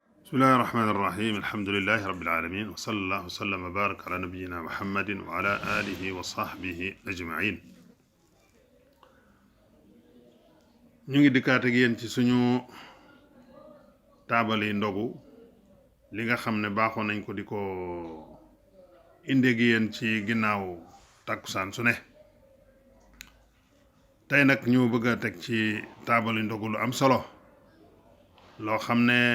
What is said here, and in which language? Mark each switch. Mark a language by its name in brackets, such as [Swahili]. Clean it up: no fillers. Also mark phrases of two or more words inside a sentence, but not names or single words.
[Arabic] بسم الله الرحمن الرحيم الحمد لله رب العالمين وصلى الله وسلم وبارك على نبينا محمد وعلى آله وصحبه أجمعين [Wolof] ñu ngi dikkaat ak yéen ci suñu taabali ndogu li nga xam ne baaxoon nañ ko di ko indee gi yéen ci ginnaaw takkusaan su ne tey nag ñu bëgg a teg ci taabali ndogu lu am solo loo xam ne